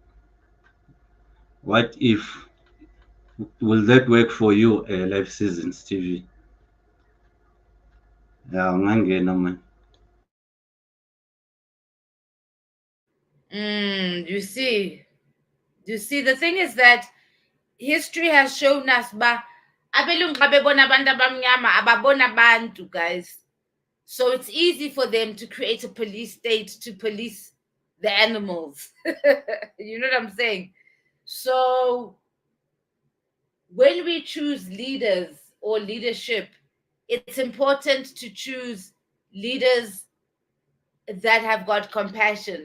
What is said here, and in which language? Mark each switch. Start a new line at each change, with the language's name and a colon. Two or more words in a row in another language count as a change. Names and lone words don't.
English: What if will that work for you, Live Seasons TV?
Xhosa: Yeah, ungangena man.
English: You see, the thing is that history has shown us
Xhosa: abelungu xa bebona abantu abamnyama ababona abantu,
English: guys. So it's easy for them to create a police state to police the animals. You know what I'm saying? So when we choose leaders or leadership, it's important to choose leaders that have got compassion.